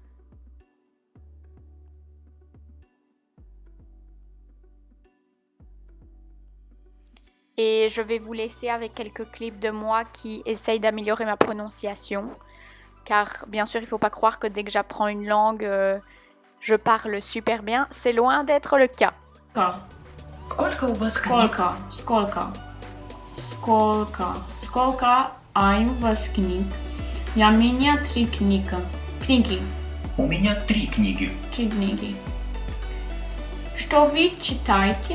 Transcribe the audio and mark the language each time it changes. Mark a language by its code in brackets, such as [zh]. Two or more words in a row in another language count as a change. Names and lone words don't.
[fr] Et je vais vous laisser avec quelques clips de moi qui essayent d'améliorer ma prononciation. Car bien sûr, il ne faut pas croire que dès que j'apprends une langue, je parle super bien. C'est loin d'être le cas. [ru] Сколько у вас Сколько? I'm вас книг. У меня 3 книги. У меня 3 книги. 3 книги. Что вы читаете?